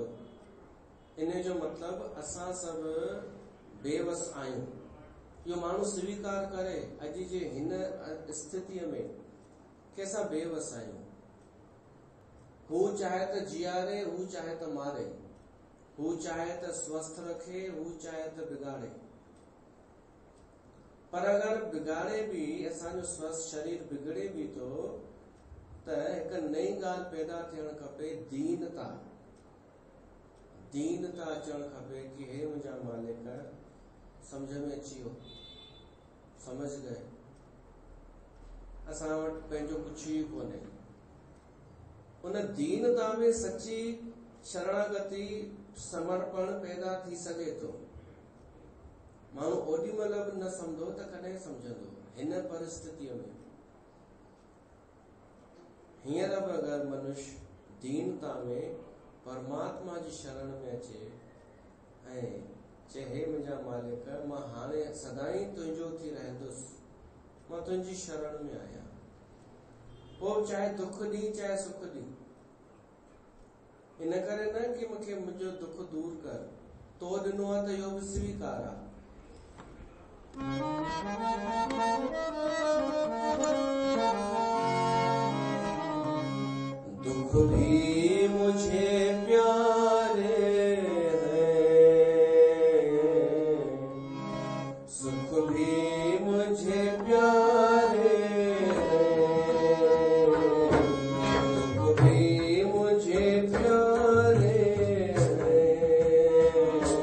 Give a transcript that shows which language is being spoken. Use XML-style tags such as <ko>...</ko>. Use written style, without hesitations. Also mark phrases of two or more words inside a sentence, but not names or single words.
<sd>इन जो मतिलबु असां सभु बेवस आहियूं। इहो माण्हू स्वीकार करे अॼु जे हिन स्थितिअ में कि असां बेवस आहियूं। हू चाहे त जीआरे, हू चाहे त मारे, हू चाहे त स्वस्थ रखे, हू चाहे त बिगाड़े। पर अगर बिगाड़े भी, असांजो स्वस्थ शरीर बिगड़े भी तो त हिक नई ॻाल्हि पैदा थियण खपे, दीनता। दीनता अचण खपे कि हे मुंहिंजा मालिक, समझ में अची वियो,</sd> <hi>समझ गए,</hi> <sd>असां वटि पंहिंजो कुझु ई कोन्हे। उन दीनता में सची शरणागति, समर्पण पैदा थी सघे थो। माण्हू ओॾी महिल बि न सम्झो त कॾहिं सम्झंदो हिन परिस्थितीअ में। हींअर बि अगरि मनुष्य दीनता में परमात्मा जी शरण में अचे ऐं चए हे मुंहिंजा मालिक, मां हाणे सदाई तुंहिंजो थी रहंदुसि, मां तुंहिंजी शरण में आहियां, पोइ चाहे दुख ॾी चाहे सुख ॾी। इन करे न कि मूंखे मुंहिंजो दुख दूर कर, तो ॾिनो आहे त इहो बि स्वीकार आहे।</sd> <hi>दुख भी मुझे प्यारे हैं, सुख भी मुझे प्यारे हैं, दुख भी मुझे प्यारे हैं।</hi>